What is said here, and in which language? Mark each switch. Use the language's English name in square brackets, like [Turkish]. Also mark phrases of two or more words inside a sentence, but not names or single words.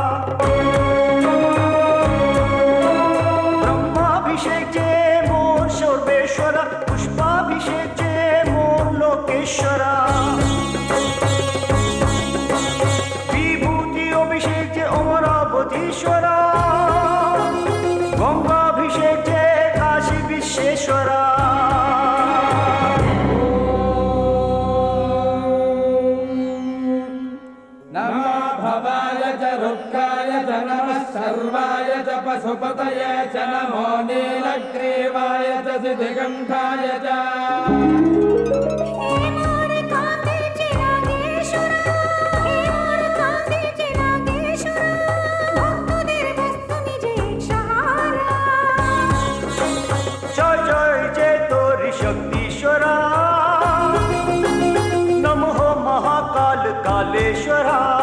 [Bangla] ব্রহ্মাভিষেক যে মোর সর্বেশ্বরা, পুষ্পাভিষেক যে মোর লোকেশ্বরা। বিভূতি অভিষেক যে অমরাবতীশ্বরা, গঙ্গাভিষেক যে কাশী বিশ্বেশ্বরা। [Sanskrit] नमो भवाय च रुद्राय च नमः सर्वाय च पशुपतये च नमो नीलग्रीवाय च सिद्धिकण्ठाय च। [Bangla] হে মোর কাঁদে চিরাগেশ্বরা, হে মোর কাঁদে চিরাগেশ্বরা। ভক্তদের ব্যস্ত নিজে সাহারা। জয় জয় যে তোরি শক্তিশ্বরা, নমঃ মহাকাল কালেশ্বরা।